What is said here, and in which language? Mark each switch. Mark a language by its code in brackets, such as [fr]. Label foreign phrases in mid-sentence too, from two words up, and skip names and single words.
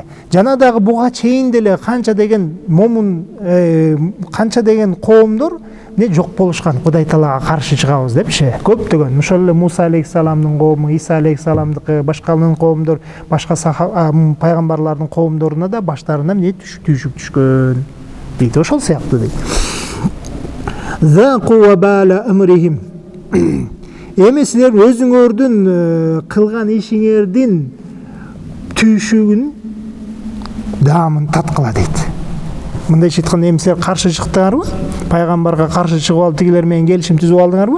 [ky] Жана дагы буга чейин деле канча деген канча деген коомдор не жок болушкан, Кудай Таалага каршы чыгабыз депчи. Көптөгөн, ошол эле Муса алейхиссаламдын коому, Иса алейхиссаламдыкы, башкалардын коомдор, башка пайгамбарлардын коомдоруна да баштарына эмне түйшүк түшкөн дейт. Ошол сыяктуу дейт. [ar] ذاقوا وبال أمرهم. [ky] Эми силер өзүңөрдүн кылган ишиңердин түйшүгүн даамын таткыла дейт. Мындай айтканда, эми силер каршы чыктыңарбы? Пайгамбарга каршы чыгып алып тигилер менен келишим түзүп алдыңарбы?